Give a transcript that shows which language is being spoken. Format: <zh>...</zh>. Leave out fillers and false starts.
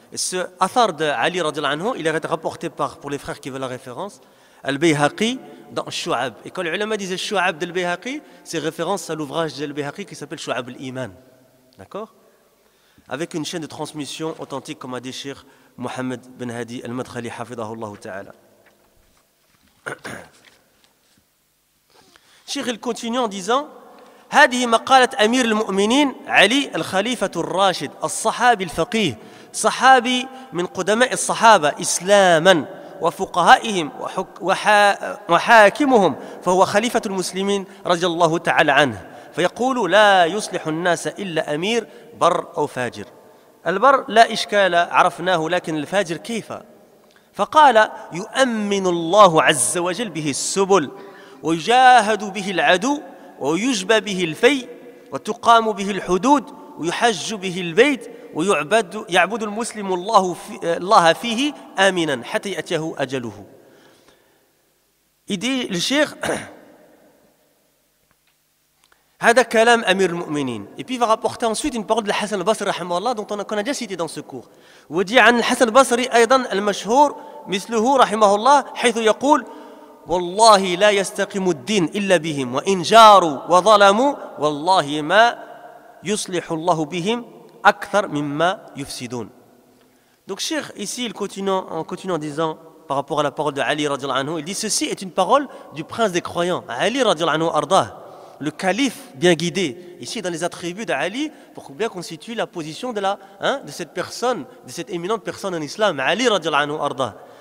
<fr>Et ce athar de Ali radiallahu anhu, il est rapporté pour les frères qui veulent la référence, Al-Bayhaqi dans Shu'ab. Et quand les ulama disaient Shu'ab de Al-Bayhaqi, c'est référence à l'ouvrage de Al-Bayhaqi qui s'appelle Shu'ab al-Iman. D'accord? Avec une chaîne de transmission authentique comme a dit Cheikh Mohammed Ben Hadi Al-Madkhali hafidahullah ta'ala. Cheikh il continue en disant</fr> <ar>هذه مقالة أمير المؤمنين علي الخليفة الراشد الصحابي الفقيه صحابي من قدماء الصحابة إسلاما وفقهائهم وحاكمهم فهو خليفة المسلمين رضي الله تعالى عنه فيقول لا يصلح الناس إلا أمير بر أو فاجر البر لا إشكال عرفناه لكن الفاجر كيف فقال يؤمن الله عز وجل به السبل ويجاهد به العدو ويجبى به الفي وتقام به الحدود ويحج به البيت ويعبد المسلم الله فيه آمنا حتى يأتيه أجله.</ar> <fr>Il dit le cheikh</fr> <ar>هذا كلام أمير المؤمنين.</ar> <fr>Et puis il va rapporter ensuite une parole de Hassan al-Basri رحمه الله dont on a déjà cité dans ce cours.</fr> <ar>ودي عن الحسن البصري أيضا المشهور مثله رحمه الله حيث يقول والله لا يستقيم الدين إلا بهم وإن جاروا وظلموا والله ما يصلح الله بهم أكثر مما يفسدون.</ar> <fr>Donc Cheikh ici il continue en disant par rapport à la parole de Ali radiallahu anhu, il dit ceci est une parole du prince des croyants, Ali radiallahu anhu ardah, le calife bien guidé. Ici dans les attributs d'Ali pour bien constituer la position de cette personne, de cette éminente personne en islam, Ali radiallahu anhu ardah.</fr>